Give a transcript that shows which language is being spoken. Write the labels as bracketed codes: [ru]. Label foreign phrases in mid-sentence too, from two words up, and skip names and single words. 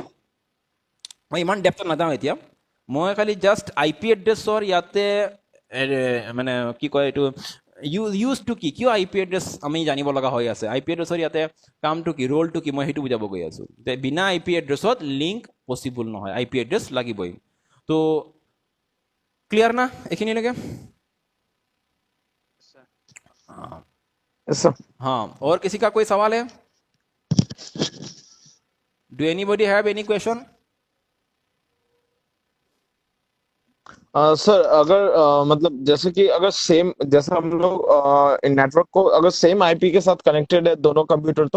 [as] মই ইমান ডেপথত নাযাওঁ এতিয়া, মই খালি [en] just IP addressৰ [as] ইয়াতে মানে কি কয় এইটো [en] use to [as] কি, কিয় [en] IP address [as] আমি জানিব লগা হৈ আছে, [en] IP addressৰ [as] ইয়াতে কামটো কি, ৰোলটো কি, মই সেইটো বুজাব গৈ আছোঁ। বিনা [en] IP addressত link possible [as] নহয়, [en] IP address [as] লাগিবই। তো ক্লিয়াৰ না এইখিনিলৈকে? [hi] सर [en] Yes, sir. [hi] हाँ, और किसी का कोई सवाल है? [en] do anybody have any question? [hi] सर अगर मतलब जैसे कि अगर सेम, जैसे हम लोग नेटवर्क को अगर [en] same IP [hi] के साथ कनेक्टेड है दोनों कंप्यूटर, तो